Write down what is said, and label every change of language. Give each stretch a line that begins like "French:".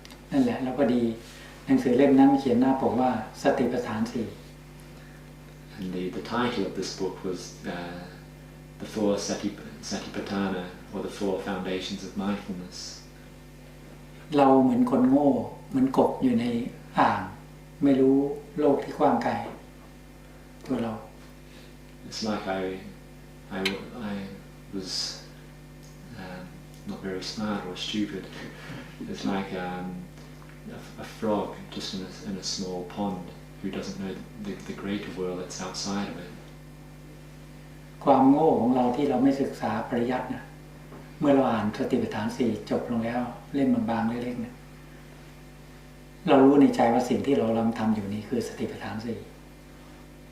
Thai: นั่นแหละแล้วก็ดีหนังสือเล่มนั้นเขียนหน้าปกว่าสติปัฏฐาน 4
English: And the title of this book was the 4 Satipatthana, or the 4 foundations of mindfulness.
Thai: เราเหมือนคนโง่เหมือนกบอยู่ในอ่างไม่รู้โลกที่กว้างไกลตัวเรา
English: It's like I was not very smart or stupid. It's like a frog just in a small pond who doesn't know the greater world that's outside of it.
Thai: ความโง่ของเราที่เราไม่ศึกษาปริยัตินะเมื่อเราอ่านสติปัฏฐาน 4จบลงแล้วเล่มบางๆเล็กๆเนี่ยเรารู้ในใจว่าสิ่งที่เรากำลังทำอยู่นี้คือสติปัฏฐาน 4